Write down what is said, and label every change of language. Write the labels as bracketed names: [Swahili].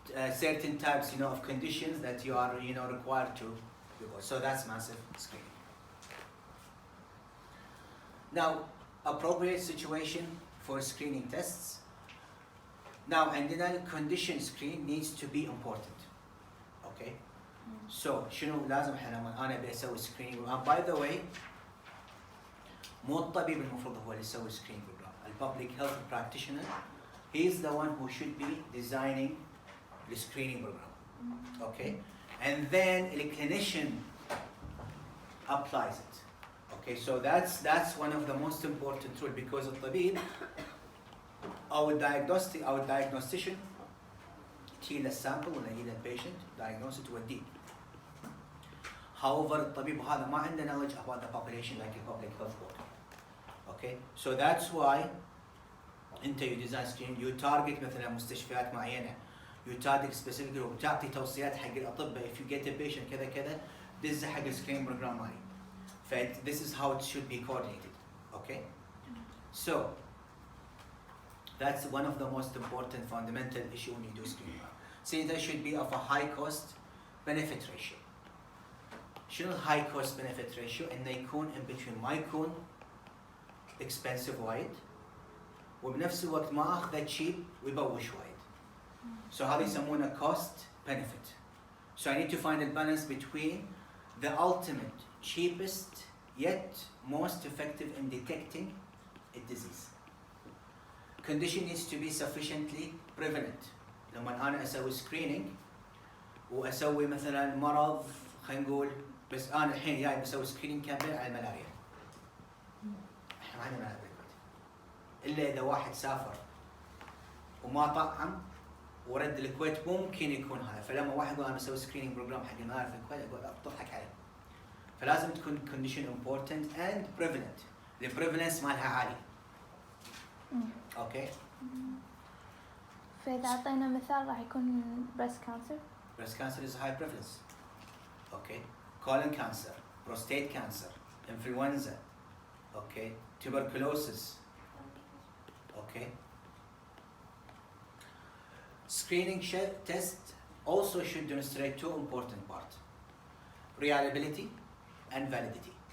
[English] Certain types, you know, of conditions that you are, you know, required to report. So that's massive screening. Now, appropriate situation for screening tests. Now, and then a condition screen needs to be important. Okay? [Arabic] So, شنو لازم احنا أنا بسوي screening. [English] By the way, [Arabic] مو الطبيب المفروض هو اللي يسوي screening program. [English] The public health practitioner, he is the one who should be designing the screening program. Okay? And then the clinician applies it. Okay, so that's one of the most important tools because [Arabic] الطبيب أو [English] diagnostician [Arabic] تشيل السامبل ولا يجي البيشنت [English] diagnose it [Arabic] توديه. [English] However, [Arabic] الطبيب هذا ما عنده [English] knowledge about the population like a public health board. Okay, so that's why أنت you design screening, you target [Arabic] مثلا مستشفيات معينة, [English] you target specific group, [Arabic] تعطي توصيات حق الأطباء [English] if you get a patient [Arabic] كذا كذا [English] this is حق screening program [Arabic] مالي. [English] This is how it should be coordinated. Okay, so that's one of the most important fundamental issue when you do screening. See, there should be of a high cost benefit ratio. [Arabic] شنو [English] high cost benefit ratio؟ [Arabic] إنه يكون [English] in between [Arabic] ما يكون expensive وايد وبنفس الوقت ما أخذه cheap ويبوش وايد. [English] So [Arabic] هذا يسمونه [English] cost benefit. So I need to find a balance between the ultimate cheapest yet most effective in detecting a disease. Condition needs to be sufficiently prevalent. [Arabic] لما أنا أسوي screening وأسوي مثلا مرض خلينا نقول بس أنا الحين جاي بسوي screening كامل على الملاريا. إحنا ما عندنا ملاريا بالكويت. إلا إذا واحد سافر وما طعم ورد الكويت ممكن يكون هذا. فلما واحد يقول أنا بسوي screening program حق الملاريا في الكويت أقول أضحك عليه. فلازم تكون [English] condition important and prevalent. The prevalence [Arabic] مالها عالي. [English] Okay. [Arabic] فإذا أعطينا مثال راح يكون breast cancer. [English] Breast cancer is high prevalence. Okay. Colon cancer, prostate cancer, influenza. Okay. Tuberculosis. Okay. Screening test also should demonstrate two important parts: reliability and validity.